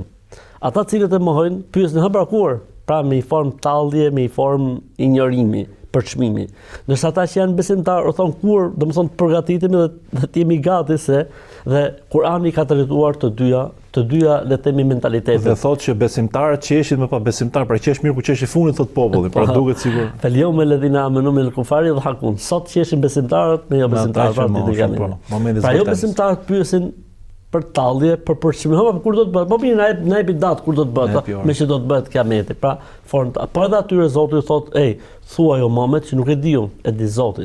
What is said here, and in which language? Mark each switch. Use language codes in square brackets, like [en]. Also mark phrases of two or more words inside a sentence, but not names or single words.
[sq] Ata cilët e mohojnë pyesin hë pra kur, pra me i formë tallje, me i formë injorimi, përçmimi. Ndërsa ata që janë besimtarë, o thonë kur, domethënë të përgatitemi dhe të jemi gati se dhe Kurani ka trajtuar të dyja le të themi mentalitetet. Dhe thotë që besimtarët qeshin me pa besimtar, pra qesh mirë ku qesh i fundit thot populli, pra duket sigur. [ar] فاليوم الذين آمنوا من الكفار يضحكون. [sq] Sot qeshin besimtarët me jo besimtarët pra ditë Kiametit. Pra jo besimtarët pyesin për tallje, për përçmim, kur do të bëhet? Po mirë, na jepi datë kur do të bëhet, me që do të bëhet Kiameti. Pra, po edhe atyre Zoti thotë, ej, thuaj o Muhammed që nuk e di unë, e di Zoti.